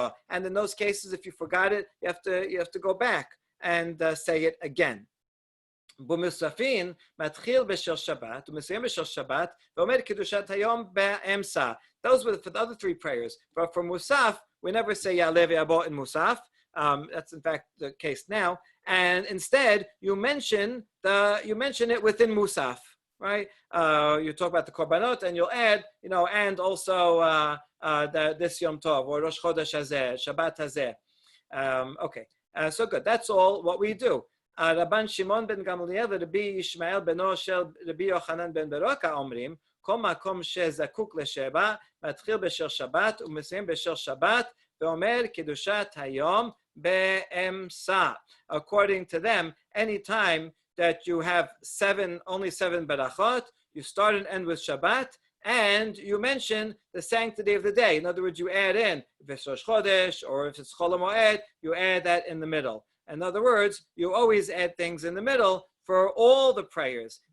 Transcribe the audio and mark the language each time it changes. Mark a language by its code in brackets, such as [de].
[en] And in those cases, if you forgot it, you have to go back and say it again. [he] במוספין מתחיל בשל שבת ומסיים בשל שבת ואומר קדושת היום באמצע. [en] Those were for the other three prayers. But for Musaf, we never say Yaleh V'Yabo in Musaf. That's in fact the case now. And instead, you mention it within Musaf, right? You talk about the korbanot, and you'll add, and also this Yom Tov or Rosh Chodesh Hazeh, Shabbat Hazeh. Okay, so good. That's all what we do. [he] Rabban Shimon ben Gamliel ורבי ישמעאל בנו של רבי יוחנן בן ברוקה אומרים, כל מקום שזקוק לשבע, מתחיל בשל שבת ומסיים בשל שבת, ואומר קדושת היום באמצע. [en] According to them, any time that you have only seven berachot, you start and end with Shabbat, and you mention the sanctity of the day. In other words, you add in, if it's Rosh Chodesh or if it's Chol HaMoed, you add that in the middle. In other words, you always add things in the middle for all the prayers.